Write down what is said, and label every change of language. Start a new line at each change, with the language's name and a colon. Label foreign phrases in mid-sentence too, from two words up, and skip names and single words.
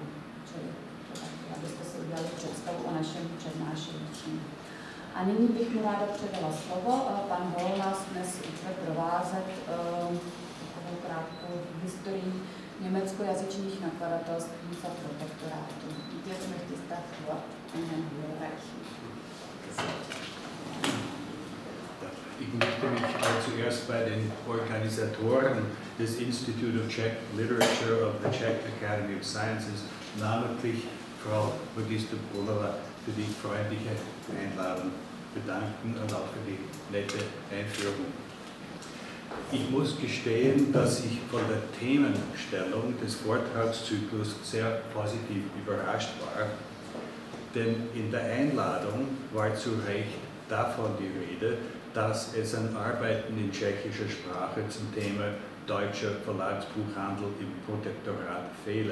Czech: Čili abyste si udělali představu o našem přednášejícím. A nyní bych mu ráda předala slovo. Pan Hall nás dnes bude provázet takovou krátkou historii německojazyčných nakladatelství za protektorátu.
German: Jetzt möchte ich das Wort an Herrn Hall reichen. Ich möchte mich zuerst bei den Organisatoren des Institute of Czech Literature of the Czech Academy of Sciences, namentlich Frau Magister Konala, für die freundliche Einladung bedanken und auch für die nette Einführung. Ich muss gestehen, dass ich von der Themenstellung des Vortragszyklus sehr positiv überrascht war, denn in der Einladung war zu Recht davon die Rede, dass es an Arbeiten in tschechischer Sprache zum Thema deutscher Verlagsbuchhandel im Protektorat fehle.